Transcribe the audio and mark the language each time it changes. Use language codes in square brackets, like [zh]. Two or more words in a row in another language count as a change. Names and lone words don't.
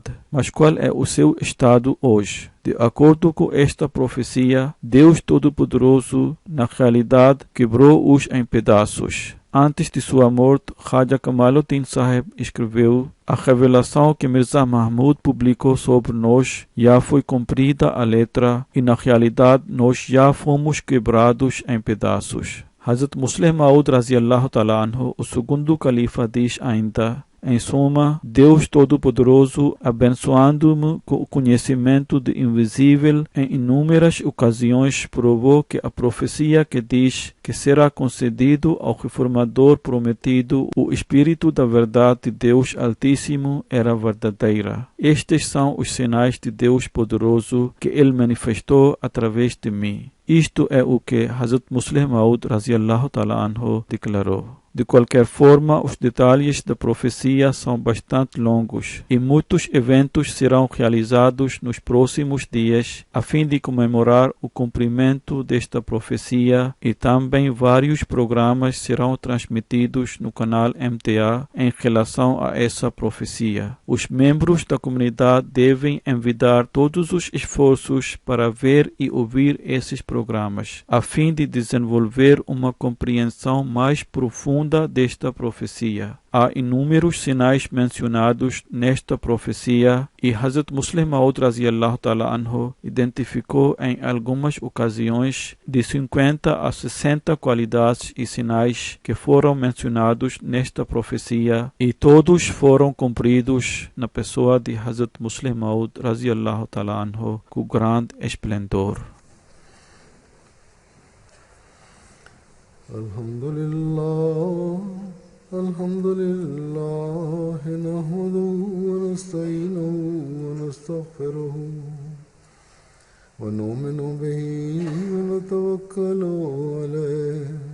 [pt] Mas qual é o seu estado hoje? De acordo com esta profecia, Deus Todo-Poderoso, na realidade, quebrou-os em pedaços. Antes de sua morte, Khaja Kamaluddin Sahib escreveu: a revelação que Mirza Mahmud publicou sobre nós já foi cumprida à letra e, na realidade, nós já fomos quebrados em pedaços. Hazrat Muslim Maud [ar] رضي الله تعالى عنه, [pt] o segundo califa, diz ainda: em suma, Deus Todo-Poderoso, abençoando-me com o conhecimento do invisível, em inúmeras ocasiões provou que a profecia que diz que será concedido ao reformador prometido o Espírito da Verdade de Deus Altíssimo era verdadeira. Estes são os sinais de Deus Poderoso que Ele manifestou através de mim. Isto é o que Hazrat Muslim Maud [ar] رضي الله تعالى عنه [pt] declarou. De qualquer forma, os detalhes da profecia são bastante longos e muitos eventos serão realizados nos próximos dias a fim de comemorar o cumprimento desta profecia, e também vários programas serão transmitidos no canal MTA em relação a essa profecia. Os membros da comunidade devem envidar todos os esforços para ver e ouvir esses programas, a fim de desenvolver uma compreensão mais profunda desta profecia. Há inúmeros sinais mencionados nesta profecia e Hazrat Muslim Maud [ar] رضي الله تعالى عنه [pt] identificou em algumas ocasiões de 50 a 60 qualidades e sinais que foram mencionados nesta profecia, e todos foram cumpridos na pessoa de Hazrat Muslim Maud [ar] رضي الله تعالى عنه [pt] com grande esplendor. [ar] الحمد لله نحمده ونستعينه ونستغفره ونؤمن به ونتوكل عليه